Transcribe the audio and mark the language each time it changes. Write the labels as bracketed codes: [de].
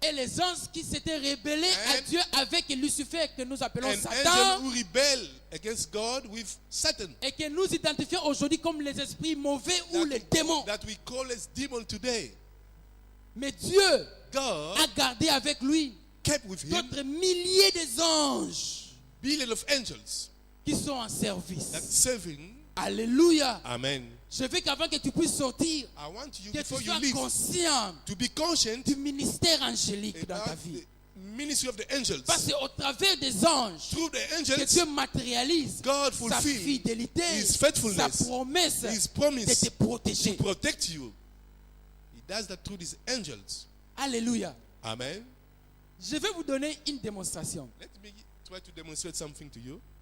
[fr] et les anges qui s'étaient rebellés à [en] And- [fr] Dieu avec Lucifer que nous appelons [en] and [fr] Satan [en] angels who rebel against God with Satan, [fr] et que nous identifions aujourd'hui comme les esprits mauvais ou les démons. [en] that we call as demon today. [fr] Mais Dieu [en] God [fr] a gardé avec lui [en] kept with him [fr] d'autres milliers d'anges [en] billions of angels [fr] qui sont en service. [en] that serving. [fr] Alléluia. [en] Amen. [fr] Je veux qu'avant que tu puisses sortir, [en] I want you, [fr] que [en] before [fr] tu [en] you [fr] sois [en] leave, [fr] conscient [en] to be conscient [fr] du ministère angélique dans ta [en] about [fr] vie. [en] the ministry of the angels. [fr] Parce qu'au travers des anges, [en] Through the [fr] que [en] angels, [fr] Dieu matérialise [en] God [fr] sa [en] fulfill [fr] fidélité, [en] His [fr] sa [en] faithfulness, [fr] promesse [en] His [fr] de [en] promise [fr] te protéger. [en] to protect you. He does that through His angels. [fr] Alléluia. [en] Amen. [fr] Je vais vous donner une démonstration. [en] Let me try to demonstrate something to you.